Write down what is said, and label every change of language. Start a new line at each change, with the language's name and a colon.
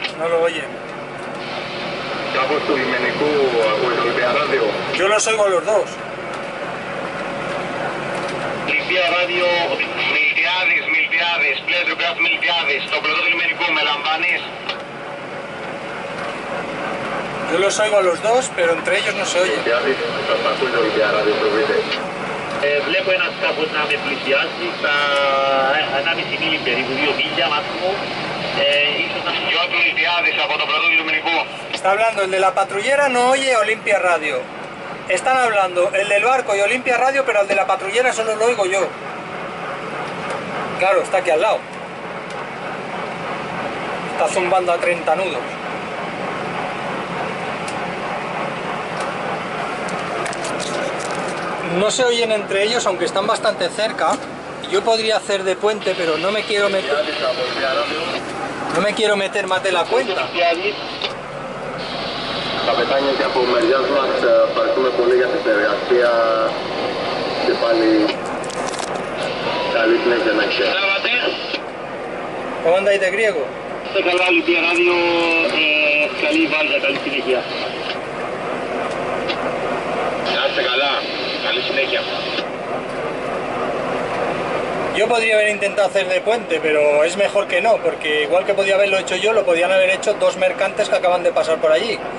Spanish: No lo oyen.
Greek: Κάπως του λιμενικού ακούει το Ολυμπία Ράδιο?
Spanish: Yo los oigo a los dos.
Greek: Ολυμπία Ράδιο, Μιλτιάδης, Pleasure Craft Μιλτιάδης, το πλωτό του λιμενικού, με λαμβάνεις?
Spanish: Yo los oigo a los dos, pero entre ellos no se oye.
Greek: Μιλτιάδης, σας ακούει το Ολυμπία Ράδιο, προβείτε. Βλέπω ένα σκάφος να με πλησιάσει στα 1,5 μίλι περίπου, 2 μίλια μάξιμο. Ίσως να... Yacht Μιλτιάδης από το πλωτό του λιμενικού.
Spanish: Está hablando el de la patrullera, no oye Olimpia Radio. Están hablando el del barco y Olimpia Radio, pero el de la patrullera solo lo oigo yo. Claro, está aquí al lado. Está zumbando a 30 nudos. No se oyen entre ellos, aunque están bastante cerca. Yo podría hacer de puente, pero no me quiero meter más de la cuenta.
Greek: Καπετάνια, και από μεριάς μας ευχαριστούμε πολύ για την συνεργασία και πάλι καλή συνέχεια να έχετε.
Spanish: ¿Cómo andáis de griego?
Greek: Είστε καλά, Ολυμπία Ράδιο, καλή βάρκα, καλή συνέχεια. Να είστε καλά, καλή συνέχεια.
Spanish: Yo podría haber intentado hacer de puente, pero es mejor que no, porque igual que podía haberlo hecho yo, lo podían haber hecho dos mercantes que acaban de pasar por allí.